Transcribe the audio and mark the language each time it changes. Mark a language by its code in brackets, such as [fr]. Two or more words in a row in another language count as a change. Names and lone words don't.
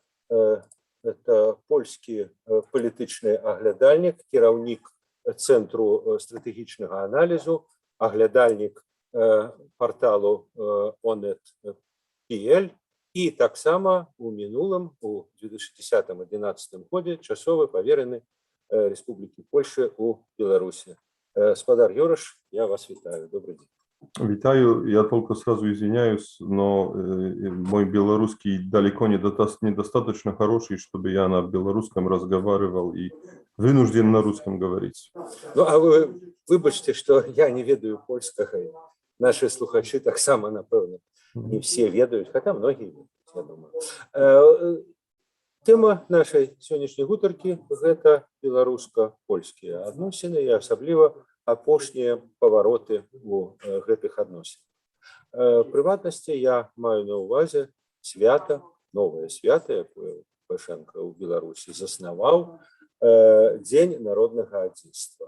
[be] Это польскі палітычны аглядальнік, кіраўнік Цэнтру стратэгічнага аналізу, аглядальнік порталу Onet.pl і таксама у мінулым, у 2010-2011 годзе часовы павераны Республікі Польша у Беларусі. Спадар Юраш, я вас вітаю. [ru] Добрый день. Витаю, я только сразу извиняюсь, но мой белорусский далеко недостаточно хороший, чтобы я на белорусском разговаривал и вынужден на русском говорить. [be] Ну, а вы выбачьте, что я не ведаю польскага. Наши слухачи так само, напэўна, [ru] не все ведают, хотя многие ведают, я думаю. [be] Тема нашай сённяшняй гутаркі – гэта беларуска-польскія адносіны і асабліва апошнія павароты у гэтых адносінах. Прыватнасці я маю на ўвазе свята, новае свята, якое Лукашенко ў Беларусі заснаваў, Дзень народнага адзінства.